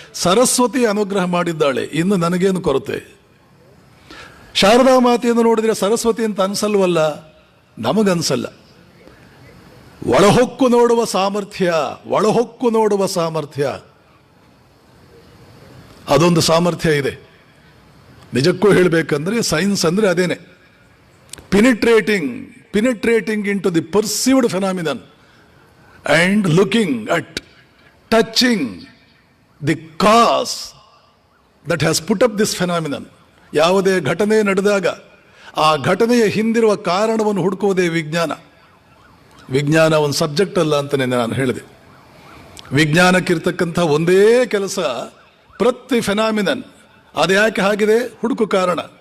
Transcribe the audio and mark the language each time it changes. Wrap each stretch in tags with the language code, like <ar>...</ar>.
<kn>ಸರಸ್ವತಿ ಅನುಗ್ರಹ ಮಾಡಿದ್ದಾಳೆ, ಇನ್ನು ನನಗೇನು ಕೊರತೆ? ಶಾರದಾ ಮಾತೆಯನ್ನು ನೋಡಿದರೆ ಸರಸ್ವತಿ ಅಂತ ಅನ್ಸಲ್ವಲ್ಲ? ನಮಗನ್ಸಲ್ಲ. ಒಳಹೊಕ್ಕು ನೋಡುವ ಸಾಮರ್ಥ್ಯ, ಒಳಹೊಕ್ಕು ನೋಡುವ ಸಾಮರ್ಥ್ಯ, ಅದೊಂದು ಸಾಮರ್ಥ್ಯ ಇದೆ. ನಿಜಕ್ಕೂ ಹೇಳಬೇಕಂದ್ರೆ ಸೈನ್ಸ್ ಅಂದರೆ ಅದೇನೆ.</kn> <en>penetrating into the perceived phenomenon and looking at, touching the cause that has put up this phenomenon.</en> <kn>ಯಾವುದೇ ಘಟನೆ ನಡೆದಾಗ ಆ ಘಟನೆಯ ಹಿಂದಿರುವ ಕಾರಣವನ್ನು ಹುಡುಕುವುದೇ ವಿಜ್ಞಾನ. ವಿಜ್ಞಾನ ಒಂದು ಸಬ್ಜೆಕ್ಟ್ ಅಲ್ಲ ಅಂತಲೇ ನಾನು ಹೇಳಿದೆ. ವಿಜ್ಞಾನಕ್ಕಿರ್ತಕ್ಕಂಥ ಒಂದೇ ಕೆಲಸ, ಪ್ರತಿ ಫೆನಾಮಿನನ್ ಅದು ಯಾಕೆ ಆಗಿದೆ, ಹುಡುಕು ಕಾರಣ.</kn>